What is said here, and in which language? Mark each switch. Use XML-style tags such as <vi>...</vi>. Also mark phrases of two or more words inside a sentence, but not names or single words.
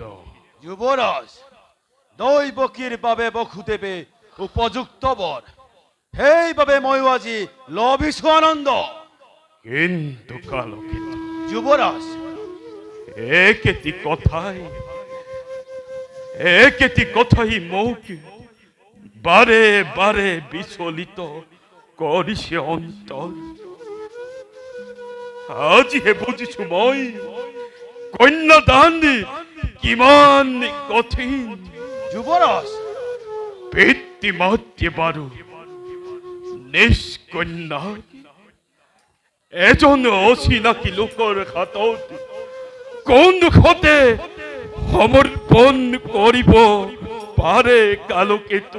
<as>যুবৰাজ, দৈৱকীৰ বাবে বসুদেৱে উপযুক্ত বৰ, সেইবাবে ময়ো আজি লভিছো আনন্দ। কিন্তু কালকেতু যুবৰাজ, একেটি কথাই মোক বারে বারে বিচলিত কৰিছে অন্তর। আজিহে বুজিছো মই কন্যাদান কিমান কঠিন। যুবৰাজ, পিতৃ মাতৃ বাৰু নিষ্কন্যা এজন অচিনাকি লোকৰ হাতত কোন দুখতে সমৰ্পণ কৰিব পাৰে কালকেতু?</as>